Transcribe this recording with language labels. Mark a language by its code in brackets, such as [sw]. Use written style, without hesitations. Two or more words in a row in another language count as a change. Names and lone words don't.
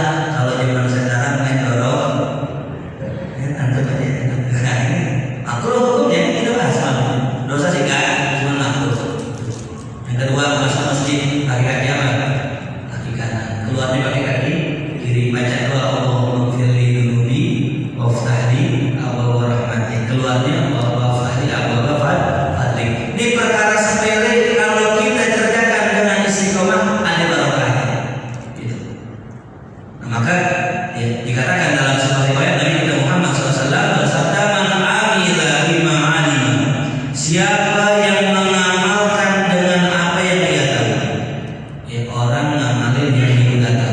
[id] Kalau zaman sekarang main dorong, antum aja. Aku hukumnya itu asal dosa sih kan, cuma aku. Yang kedua masuk masjid pakai kaki apa? Kaki kanan. Keluarnya pakai kaki kiri. Baca doa [ar] اللهم اغفر لي ذنوبي وافتح لي أبواب رحمتك. Keluarnya وافتح لي أبواب فضلك. [id] Ini perkara sepele kalau kita kerjakan dengan istiqomah ada barokahnya. Gitu. Nah, maka ya, dikatakan dalam sebuah riwayat Nabi kita Muhammad SAW bersabda, [ar] "من عمل بما علم." [id] Siapa yang mengamalkan dengan apa yang dia tahu, ya, orang ngamalin yang dia tahu.